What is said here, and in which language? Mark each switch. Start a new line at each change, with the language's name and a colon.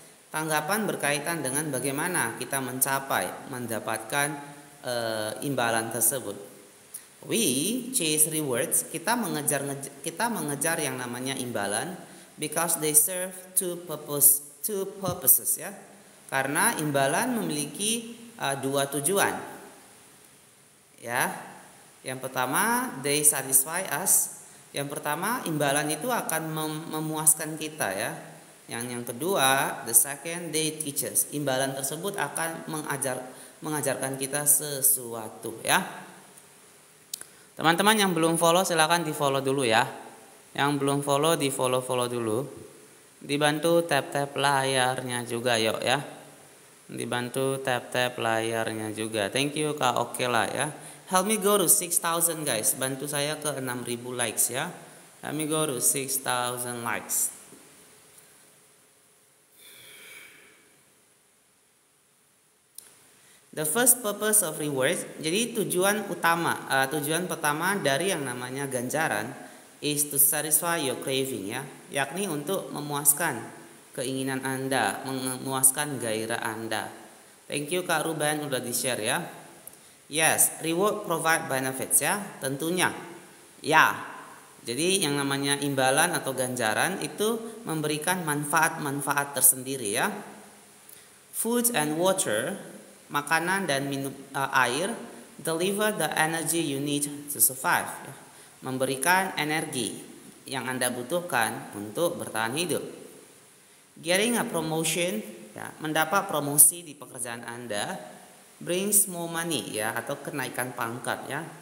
Indonesian: Tanggapan berkaitan dengan bagaimana kita mendapatkan imbalan tersebut.
English: We chase rewards,
Indonesian: kita mengejar yang namanya imbalan
English: because they serve two purposes ya.
Indonesian: Karena imbalan memiliki dua tujuan. Ya. Yang pertama,
English: they satisfy us.
Indonesian: Yang pertama, imbalan itu akan memuaskan kita ya. Yang kedua,
English: the second, they teach us.
Indonesian: Imbalan tersebut akan mengajarkan kita sesuatu ya. Teman-teman yang belum follow silakan di follow dulu ya. Yang belum follow di follow dulu. Dibantu tap layarnya juga yuk ya. Dibantu tap layarnya juga.
English: Thank you Kak Oke lah ya. Help me go to 6,000 guys.
Indonesian: Bantu saya ke 6.000 likes ya.
English: Help me go to 6,000 likes. The first purpose of rewards,
Indonesian: jadi tujuan pertama dari yang namanya ganjaran
English: is to satisfy your craving
Indonesian: ya, yakni untuk memuaskan keinginan Anda, memuaskan gairah Anda.
English: Thank you Kak Ruben
Indonesian: udah di-share ya.
English: Yes, reward provide benefits ya,
Indonesian: tentunya.
English: Ya.
Indonesian: Jadi yang namanya imbalan atau ganjaran itu memberikan manfaat-manfaat tersendiri ya.
English: Food and water,
Indonesian: makanan dan air,
English: deliver the energy you need to survive.
Indonesian: Memberikan energi yang Anda butuhkan untuk bertahan hidup.
English: Getting a promotion,
Indonesian: ya, mendapat promosi di pekerjaan Anda,
English: brings more money
Indonesian: ya, atau kenaikan pangkat ya.